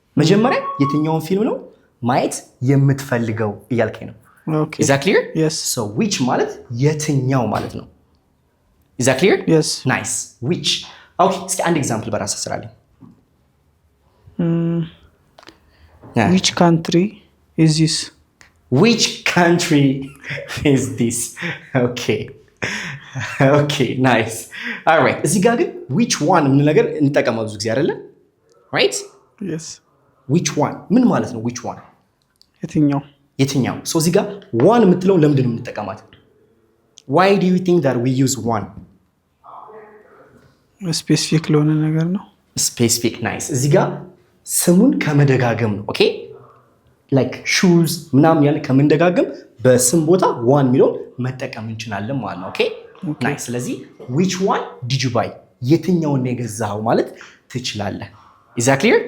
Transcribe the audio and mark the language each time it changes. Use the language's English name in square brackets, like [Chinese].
[Amharic] መጀመሪያ የትኛውን ፊልም ነው ማየት የምትፈልገው እያልከኝ ነው። [English] Okay. Is that clear? Yes. So which [Amharic] ማለት የትኛው ማለት ነው። [English] Is that clear? Yes. Nice. Which? [Amharic] Okay, እስኪ አንድ ኤግዛምፕል በራስህ ስራልኝ። [English] Which country is this? Which country is this? Okay. Okay, nice. All right. [Amharic] እዚህ ጋር ግን [English] which one [Amharic] ምን ነገር እንጠቀመው ብዙ ጊዜ አይደለ? [English] Right? Yes. which one [Amharic] ምን ማለት ነው? [English] which one [Amharic] የትኛው? So እዚህ ጋር one የምትለው ለምንድን ነው የምንጠቀማት? [English] Why do you think that we use one? [Amharic] ስፔሲፊክ ለሆነ ነገር ነው። [English] Specific. Nice. [Amharic] እዚህ ጋር ስሙን ከመደጋገም ነው። ኦኬ ላይክ ሹዝ ምናምን ያለ ከመደጋገም በስም ቦታ ዋን የሚለውን መጠቀም እንችላለን ማለት ነው። ኦኬ ናይስ። ስለዚህ [English] which one did you buy [Amharic] የትኛውን ነው የገዛኸው ማለት ትችላለህ። [English] Is that clear?